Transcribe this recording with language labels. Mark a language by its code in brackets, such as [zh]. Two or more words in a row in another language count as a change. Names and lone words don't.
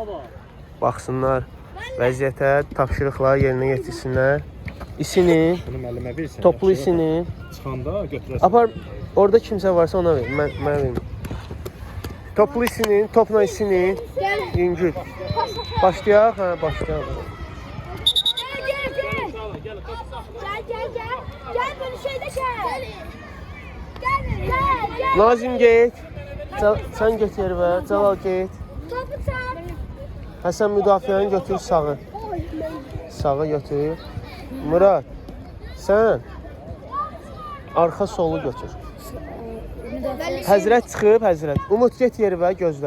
[az] Baxsınlar vəziyyətə, tapşırıqları yerinə yetirsinlər. İsinin, toplu isinin. Çıxanda götürəsən. Apar, orada kimsə varsa ona ver. Mən verim. Toplu isinin, topla isinin. Yüngül. Başlayaq, hə, başlayaq. [tr] Gel böyle şeyde gel. [az] Nazim get. Sen get yerə, Cəlal get. Topu çal. Həsən müdafiəni götür sağı. Sağı götür. Murad, sən arxa solu götür. Həzrət çıxıb, Həzrət. Umut get yerə, gözlə.